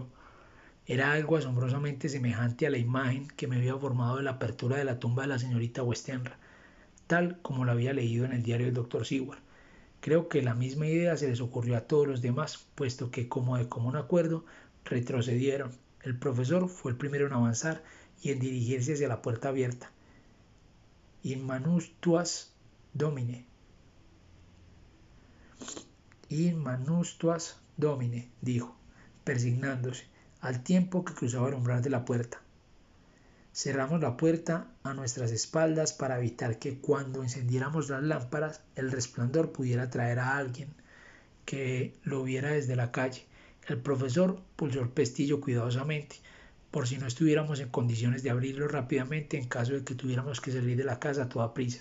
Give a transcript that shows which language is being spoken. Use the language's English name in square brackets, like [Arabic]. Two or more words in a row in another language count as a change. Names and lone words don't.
[Spanish] Era algo asombrosamente semejante a la imagen que me había formado de la apertura de la tumba de la señorita Westenra, tal como lo había leído en el diario del doctor Seward. Creo que la misma idea se les ocurrió a todos los demás, puesto que, como de común acuerdo, retrocedieron. El profesor fue el primero en avanzar y en dirigirse hacia la puerta abierta. [Latin] In manus tuas domine. In manus tuas domine, [Spanish] dijo, persignándose, al tiempo que cruzaba el umbral de la puerta. Cerramos la puerta a nuestras espaldas para evitar que cuando encendiéramos las lámparas el resplandor pudiera atraer a alguien que lo viera desde la calle. El profesor pulsó el pestillo cuidadosamente, por si no estuviéramos en condiciones de abrirlo rápidamente en caso de que tuviéramos que salir de la casa a toda prisa.